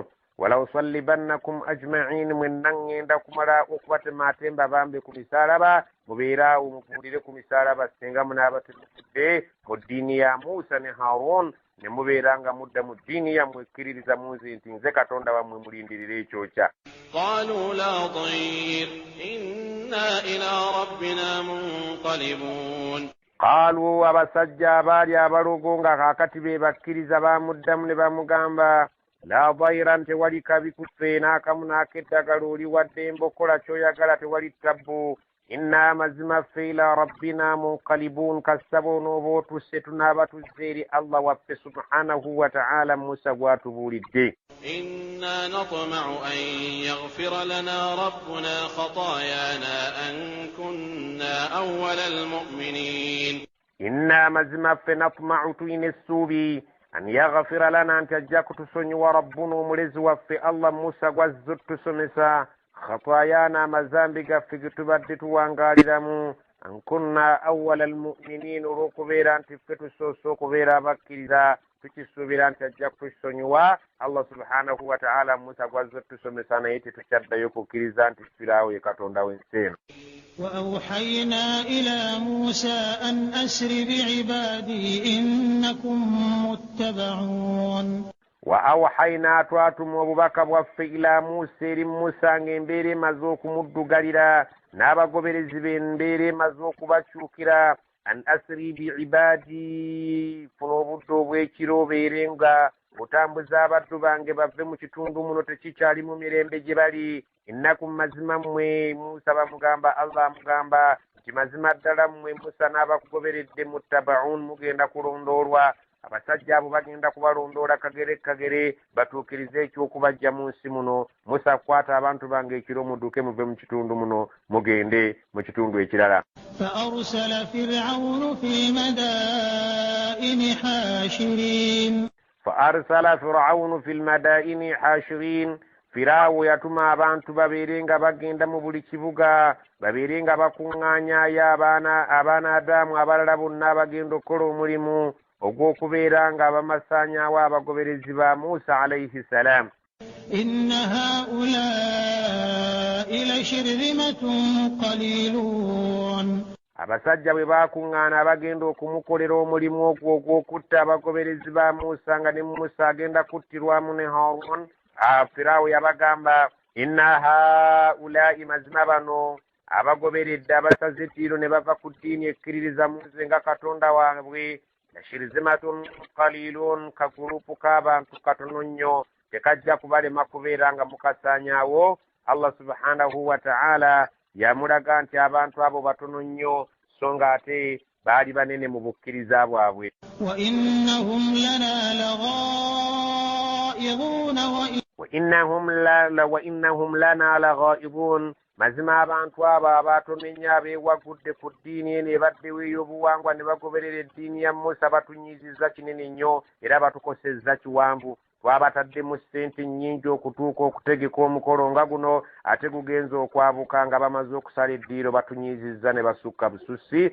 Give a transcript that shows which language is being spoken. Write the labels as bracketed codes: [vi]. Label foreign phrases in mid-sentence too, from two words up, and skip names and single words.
[ar] ولأصلبنكم أجمعين, [lg] mwenna ngenda kumala okubatema ate mbabambe ku misaalaba, mubeeraawo mubuulire ku misaalaba singa munaaba temufudde mu ddiini ya Musa ne Haroon, ne mubeera nga mudda mu ddiini yammwe ekkiririza munze nti nze Katonda wammwe, mulindirira ekyokya. [ar] قالوا لا ضير إنا إلى ربنا منقلبون. [lg] Qaalu, abasajja abaali abalugo nga kaakati be bakkiriza bamuddamu ne bamugamba, [ar] لا ضير, [lg] tewali kabi kuffe n'akamu n'akeddagala, oli wadde embokola ky'oyagala, tewali tabbu. Inna, mazima ffe, [ar] إلى ربنا منقلبون, [lg] kasaba onooba otusse tunaaba tuzze eri Allah waffe [ar] سبحانه وتعالى, [lg] Musa gw'atubuulidde. [ar] إنا نطمع أن يغفر لنا ربنا خطايانا أن كنا أول المؤمنين. إنا, [lg] mazima ffe, natma'u, tuyina essuubi, [ar] أن يغفر لنا, [lg] nti ajja kutusonyiwa rabbuna, omulezi waffe Allah Musa gw'azze otusomesa, khataayana, amazambi gaffe ge tubadde tuwangaaliramu, [ar] أن كنا أول المؤمنين, [lg] olw'okubeera nti ffe tusoose okubeera abakkiriza, tukisuubira nti ajja kutusonyiwa Allah [ar] سبحانه وتعالى. [lg] Musa gw'azze otusomesa naye tetukyaddayo kukkiriza nti Firaawo ye Katonda w'ensi eno. [ar] وأوحينا إلى موسى أن أسر بعبادي إنكم متبعون. وأوحينا, [lg] twatuma obubaka bwaffe ila Musa, eri Musa ng'embeera emaze okumuddugalira n'abagoberezi be embeera emaze okubakyukira. [ar] أن أسر بعبادي, [lg] funa obudde obw'ekiro obeere nga otambuza abaddu bange bave mu kitundu muno tekikyali mu mirembe gye bali. Innakum, mazima mmwe, Musa bamugamba, Allah amugamba nti mazima ddala mmwe Musa n'abakugoberedde, muttabaun, mugenda kulondoolwa. Abasajja abo bagenda kubalondoola kagere kagere batuukirize eky'okubajja mu nsi muno. Musa, kwata abantu bange ekiro mudduke muve mu kitundu muno mugende mu kitundu ekirala. [ar] فأرسل فرعون في المدائن حاشرين. فأرسل فرعون في المدائن حاشرين. [lg] Firaawo yatuma abantu babeere nga bagenda mu buli kibuga, babeere nga bakuŋŋaanyaayo abaana Adamu abalala bonna abagenda okukola omulimu ogw'okubeera nga bamasaanyaawo abagoberezi ba Musa [ar] عليه السلام. إن هؤلاء لشرذمة قليلون. [lg] Abasajja bwe baakuŋŋaana bagenda okumukolera omulimu ogwo ogw'okutta abagoberezi ba Musa, nga ne Musa agenda kuttirwamu ne Haroon. Firaawo yabagamba, [ar] إن هؤلاء, [lg] mazima bano abagoberedde abasaze ettiiro ne bava ku ddiini ekkiririza mu nze nga Katonda waabwe, [ar] لشرذمة قليلون, [lg] kagurupu k'abantu katono nnyo, tekajja kubalema kubeera nga mukasaanyaawo. Allah [ar] سبحانه وتعالى [lg] yamulaga nti abantu abo batono nnyo, so nga ate baali banene mu bukkiriza bwabwe. [ar] وإنهم لنا لغائظون. [lg] mazima abantu abo abatono ennyo abeewagudde ku ddiini eno ebaddewo ey'obuwangwa ne bagoberera eddiini ya Musa batunyiizizza kinene nnyo era batukosezza kiwanvu. Twabataddemu ssente nnyingi okutuuka okutegeka omukolo nga guno, ate gugenza okwabuka nga bamaze okusala eddiiro batunyiizizza ne basukka bususi.